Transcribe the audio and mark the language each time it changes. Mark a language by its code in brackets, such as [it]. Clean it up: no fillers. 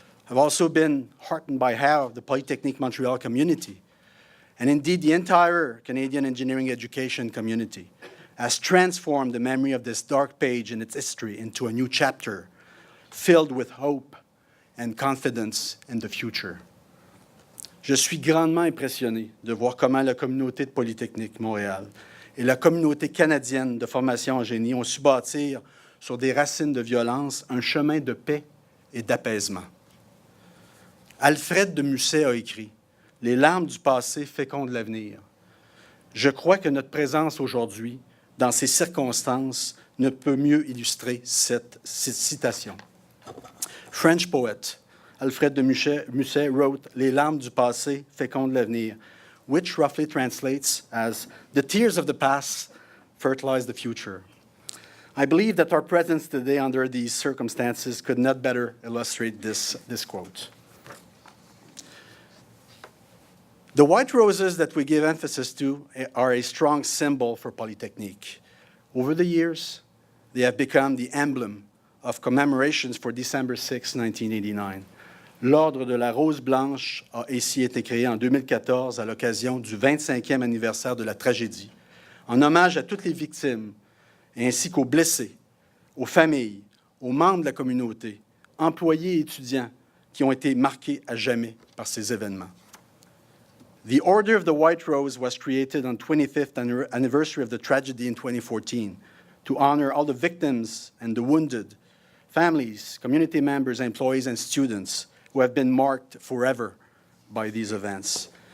[en] I've also been heartened by how the Polytechnique Montreal community, and indeed the entire Canadian engineering education community, has transformed the memory of this dark page in its history into a new chapter filled with hope and confidence in the future. [fr] Je suis grandement impressionné de voir comment la communauté de Polytechnique Montréal et la communauté canadienne de formation en génie ont su bâtir sur des racines de violence un chemin de paix et d'apaisement. Alfred de Musset a écrit « Les larmes du passé fécondent l'avenir ». Je crois que notre présence aujourd'hui, dans ces circonstances, ne peut mieux illustrer cette citation. [en] French poet Alfred de Musset wrote, [fr] "Les larmes du passé fécondent l'avenir," [en] which roughly translates as, "The tears of the past fertilize the future." I believe that our presence today under these circumstances could not better illustrate this quote. The white roses that we give emphasis to are a strong symbol for Polytechnique. Over the years, they have become the emblem of commemorations for December 6, 1989. [fr] L'Ordre de la Rose Blanche a ici été créé en 2014 à l'occasion du 25e anniversaire de la tragédie, en hommage à toutes les victimes, ainsi qu'aux blessés, aux familles, aux membres de la communauté, employés et étudiants qui ont été marqués à jamais par ces événements. [en] The Order of the White Rose was created on 25th anniversary of the tragedy in 2014 to honor all the victims and the wounded, families, community members, employees, and students who have been marked forever by these events.